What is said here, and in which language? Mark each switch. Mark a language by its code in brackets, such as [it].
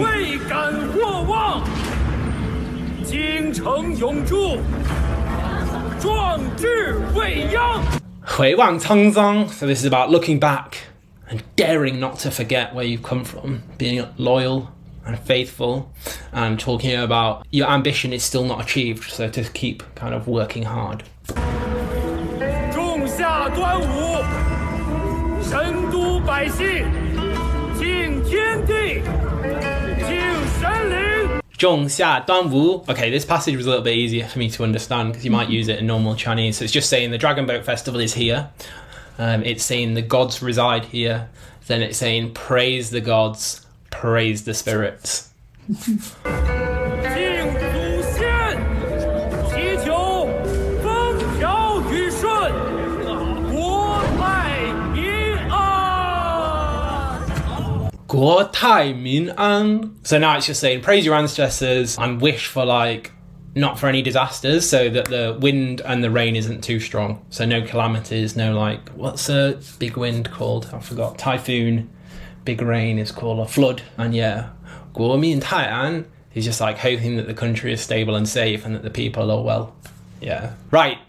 [zh] 未敢或忘，精诚永驻，壮志未央。回望沧桑. [en] So this is about looking back and daring not to forget where you've come from, being loyal and faithful, and talking about your ambition is still not achieved, so to keep kind of working hard. [zh] 仲夏端午，神都百姓，敬天地，敬神灵。 Zhong Xia Duan Wu. [en] Okay, this passage was a little bit easier for me to understand because you might use it in normal Chinese. So it's just saying the Dragon Boat Festival is here. It's saying the gods reside here. Then it's saying praise the gods, praise the spirits. [zh] 敬祖先，祈求风调雨顺，国泰民安。 Guo Tai Min An. [en] So now it's just saying praise your ancestors and wish for like not for any disasters, so that the wind and the rain isn't too strong. So no calamities, no like what's a big wind called? I forgot. Typhoon. Big rain is called a flood. And yeah, Guo Min Tai An is just like hoping that the country is stable and safe and that the people are well. Yeah. Right.